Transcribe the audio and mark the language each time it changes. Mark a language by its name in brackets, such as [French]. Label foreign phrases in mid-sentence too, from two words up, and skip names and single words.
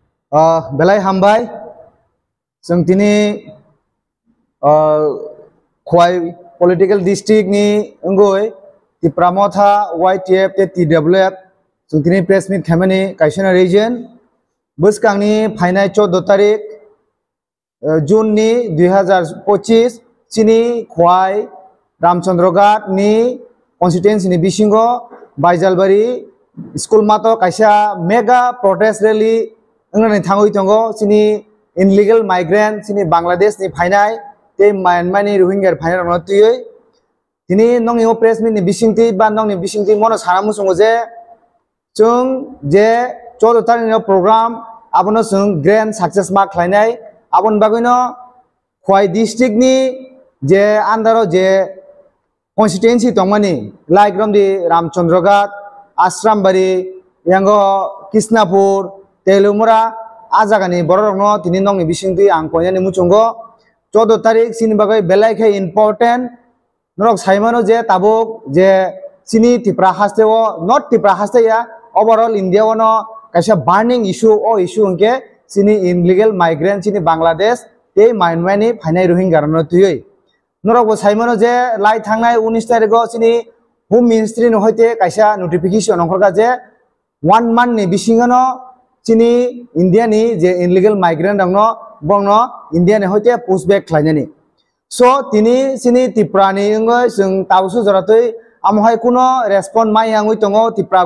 [Kok Borok] Belai hambai जों दिनै खवाई [English] political district [Kok Borok] ni ngoi Tipramotha YTF te TWF जों दिनै [English] press meet [Kok Borok] खामनि काइसना region बोसकांनि फाइनाय 14 तारिख जून नि 2025 चिनि खवाई रामचंद्रघाट नि constituency ni बिसिंगो बाइजालबारि स्कुल मातो काइसा मेगा [English] protest rally [Kok Borok] अंगने थांगoi तंगो चिनि [English] illegal migrant [Kok Borok] चिनि बांग्लादेश नि फाइनाय ते म्यानमार नि रोहिंग्या फाइनाय रनतियै दिनै नंनि [English] press meet [Kok Borok] ni बिसिंति बा नंनि बिसिंति मनो साना मुसुंगो जे जों जे 14 तारिख नि program abono जों [English] grand success mark [Kok Borok] खालायनाय आबन बागैनो खवाई district नि जे आन्दारो जे constituency तंमानि लाइक रमदि रामचंद्रघाट आश्रामबारि यांगो कृष्णापुर तेलुमुरा आजागानि बररंनो दिनै नंनि बिसिंति आं कोयानि मुचुंगो 14 तारिख सिनि बागै बेलायखे important नरक साइमानो जे ताबुक जे सिनि तिप्रा हास्तेओ not तिप्रा हास्तेया overall India वनो काइसा [English] burning issue [Kok Borok] o issue उनके सिनि [English] illegal migrant [Kok Borok] सिनि बांग्लादेश ते म्यानमारनि फाइनाय रोहिंग्या रनतियै नरक साइमानो जे लाई थांनाय 19 तारिखो सिनि [English] home ministry [Kok Borok] नो होते काइसा नोटिफिकेशन ओंखरगा जे 1 month नि बिसिंगनो चिनि इंडिया नि जे [English] illegal migrant [Kok Borok] दंनो बंनो इंडिया ने होते [English] push back [Kok Borok] खालायनानि सो तिनि सिनि तिप्रानि इंगो जों ताबसु जरातै आमहाय कुनो रेस्पन्ड माय आंगै तंगो तिप्रा